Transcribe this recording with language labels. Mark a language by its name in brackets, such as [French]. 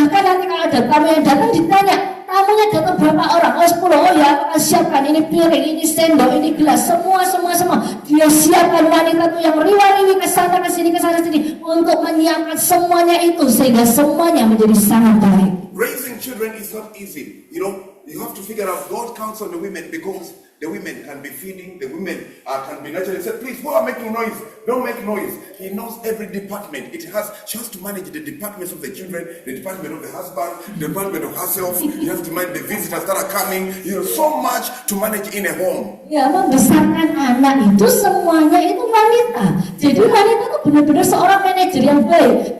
[Indonesian] Bahkan nanti kalau ada tamu yang datang ditanya, tamunya datang berapa orang? Oh 10, oh ya aku akan siapkan ini piring, ini sendok, ini gelas, semua. Dia siapkan wanita tuh yang riwa-riwi ke sana sini untuk menyiapkan semuanya itu sehingga semuanya menjadi sangat baik. [English] Raising children is not easy. You know, you have to figure out God counts on the women because the women can be feeding, the women can be naturally said, please, who are making noise? Don't make noise. He knows every department. She has to manage the departments of the children, the department of the husband, the department of herself. You have to manage the visitors that are coming. You know, so much to manage in a home. [Indonesian] Ya, membesarkan anak itu semuanya itu wanita. Jadi wanita itu benar-benar seorang manajer yang baik.